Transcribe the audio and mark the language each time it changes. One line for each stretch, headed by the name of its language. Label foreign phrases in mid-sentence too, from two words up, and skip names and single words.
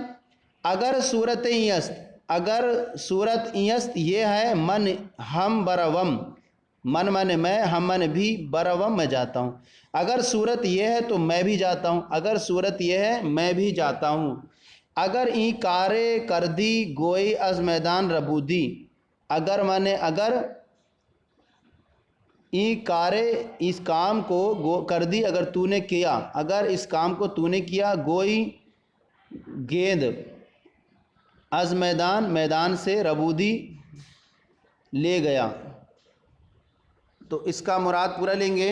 Persian: اگر صورت ایست، اگر صورت ایست
Urdu: یہ ہے،
Persian: من ہم بروم، من من میں، ہم من بھی، بروم
Urdu: میں جاتا ہوں۔ اگر صورت یہ ہے تو میں بھی جاتا ہوں، اگر صورت یہ ہے میں بھی جاتا ہوں۔
Persian: اگر این کارے کردی گوئی از میدان ربودی،
Urdu: اگر مانے اگر،
Persian: این کارے
Urdu: اس کام کو کردی اگر تو نے کیا، اگر اس کام کو تو نے کیا، گوئی گیند،
Persian: از میدان
Urdu: میدان سے، ربودی لے گیا، تو اس کا مراد پورا لیں گے۔